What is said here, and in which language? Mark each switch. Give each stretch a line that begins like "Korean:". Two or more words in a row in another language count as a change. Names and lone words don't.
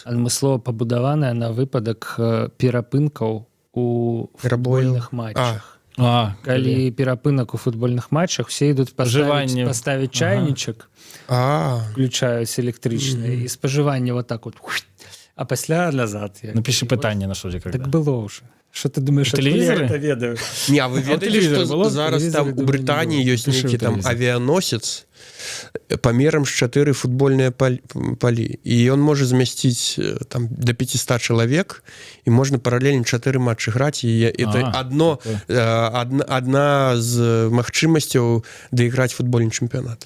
Belarusian: Адмыслова пабудаваная на выпадак перапынкаў у футбольных матчах. Калі перапынак у футбольных матчах, все ідуць паставіць чайнічак, включаюць электрычныя, і спажыванне
Russian: вот так вот,
Belarusian: а пасля назад. Напиши пытанне на што. Так было ўжо.
Russian: Что ты думаешь, телевизоры?
Belarusian: Я это ведаю? Не, а вы ведаеце, што зараз там у Брытаніі ёсць нейкі там авіяносец памерам з 4 футбольныя палі. І ён можа змясціць там до 500 чалавек, і можна паралельна 4 матчы граць, і это адна з магчымасцяў дайграць футбольны чэмпіянат.